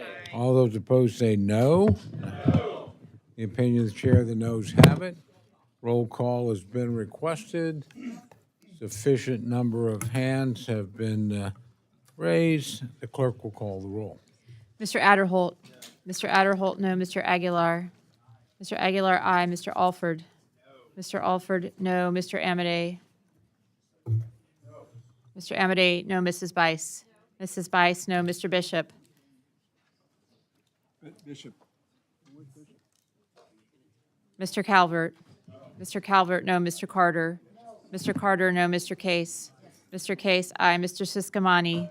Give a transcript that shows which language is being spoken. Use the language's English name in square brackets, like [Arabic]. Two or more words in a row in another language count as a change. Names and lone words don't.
[English] All those opposed say no. No. The opinion of the chair, the noes have it. Roll call has been requested. Sufficient number of hands have been raised. The clerk will call the roll. Mr. Adderholt. Mr. Adderholt, no. Mr. Aguilar. Mr. Aguilar, aye. Mr. Alford. Mr. Alford, no. Mr. Amade. Mr. Amade, no. Mrs. Bice. Mrs. Bice, no. Mr. Bishop. Bishop. Mr. Calvert. Mr. Calvert, no. Mr. Carter. Mr. Carter, no. Mr. Case. Mr. Case, aye. Mr. Siscomani.